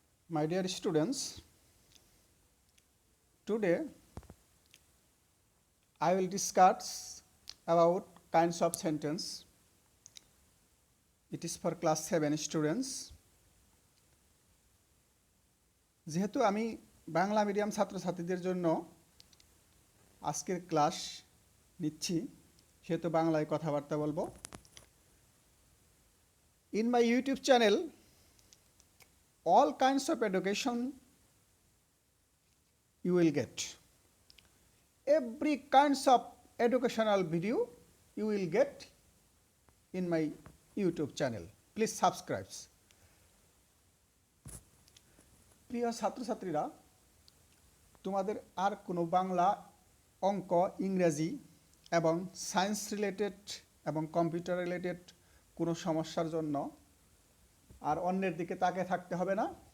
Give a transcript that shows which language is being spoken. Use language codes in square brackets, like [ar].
[en] My dear students, today I will discuss about kinds of sentence. It is for class 7 students. [bn] যেহেতু আমি Bangla medium ছাত্রছাত্রীদের জন্য আজকের class নিচ্ছি, সেহেতু বাংলায় কথাবার্তা বলবো। [en] In my YouTube channel, all kinds of education you will get. Every kinds of educational video you will get in my YouTube channel. Please subscribe. [bn] প্রিয় ছাত্রছাত্রীরা, তোমাদের আর কোনো বাংলা, অঙ্ক, ইংরেজি এবং সায়েন্স রিলেটেড এবং কম্পিউটার রিলেটেড কোনো সমস্যার জন্য আর অন্যের দিকে তাকিয়ে থাকতে হবে না।